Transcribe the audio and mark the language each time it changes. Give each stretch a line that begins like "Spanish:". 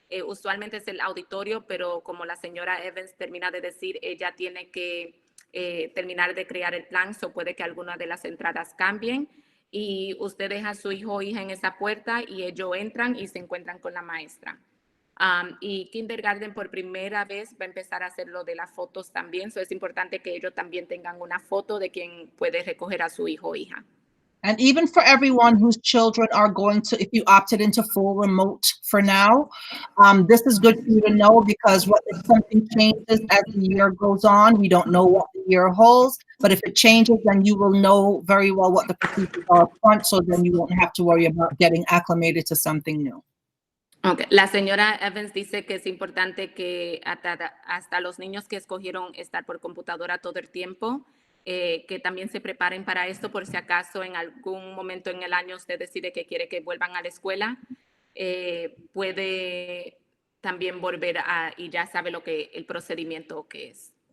Spanish: Usualmente es el auditorio, pero como la señora Evans termina de decir, ella tiene que terminar de crear el plan, so puede que algunas de las entradas cambien. Y usted deja a su hijo o hija en esa puerta y ellos entran y se encuentran con la maestra. Y kindergarten por primera vez va a empezar a hacer lo de las fotos también. So es importante que ellos también tengan una foto de quien puede recoger a su hijo o hija.
English: And even for everyone whose children are going to, if you opted into full remote for now, this is good for you to know, because what if something changes as the year goes on? We don't know what the year holds, but if it changes, then you will know very well what the procedures are up front, so then you won't have to worry about getting acclimated to something new. Okay.
Spanish: La señora Evans dice que es importante que hasta los niños que escogieron estar por computadora todo el tiempo, que también se preparen para esto por si acaso en algún momento en el año usted decide que quiere que vuelvan a la escuela, puede también volver y ya sabe lo que el procedimiento que es.